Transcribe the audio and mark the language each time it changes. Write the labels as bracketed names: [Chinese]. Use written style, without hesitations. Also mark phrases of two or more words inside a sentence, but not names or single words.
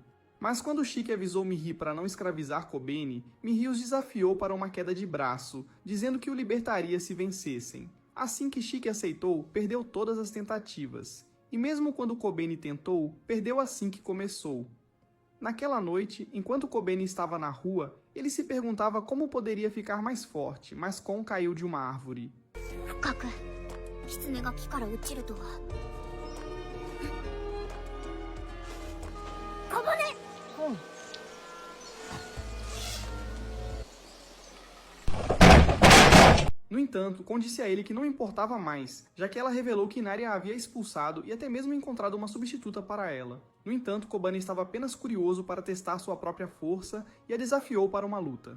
[Portuguese] Mas quando Chique avisou Mihi para não escravizar Kobeni, Mihi os desafiou para uma queda de braço, dizendo que o libertaria se vencessem. Assim que Chique aceitou, perdeu todas as tentativas. E mesmo quando Kobeni tentou, perdeu assim que começou. Naquela noite, enquanto Kobeni estava na rua, Ele se perguntava como poderia ficar mais forte, mas Kon caiu de uma árvore. [Japanese] 深く狐が木から落ちるとは。小骨。 [Portuguese] No entanto, Kon disse a ele que não importava mais, já que ela revelou que Inari a havia expulsado e até mesmo encontrado uma substituta para ela. No entanto, Kobane estava apenas curioso para testar sua própria força e a desafiou para uma luta.